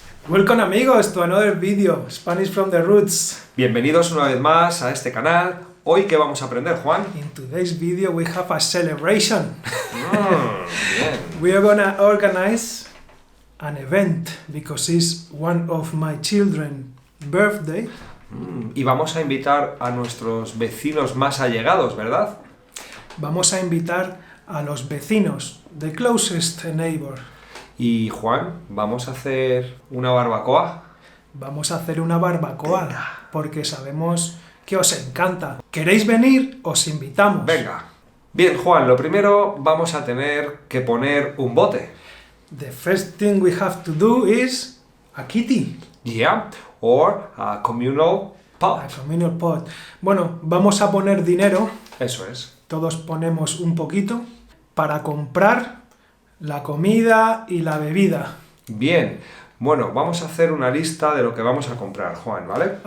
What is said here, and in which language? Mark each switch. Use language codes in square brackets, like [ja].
[en] Welcome amigos to another video, Spanish from the Roots. [es] Bienvenidos una vez más a este canal. Hoy, ¿qué vamos a aprender, Juan? [en] In today's video we have a celebration. [es] Bien. [en] We are gonna organize an event because it's one of my children's birthday. [es] Y vamos a invitar a nuestros vecinos más allegados, ¿verdad? Vamos a invitar a los vecinos, [en] the closest neighbor. [es] Y Juan, ¿vamos a hacer una barbacoa? Vamos a hacer una barbacoa porque sabemos que os encanta. ¿Queréis venir? Os invitamos. Venga. Bien, Juan, lo primero vamos a tener que poner un bote. [en] The first thing we have to do is a kitty. Yeah, or a communal pot. A communal pot. [es] Bueno, vamos a poner dinero. Eso es. Todos ponemos un poquito para comprar la comida y la bebida. Bien. Bueno, vamos a hacer una lista de lo que vamos a comprar, Juan, ¿vale?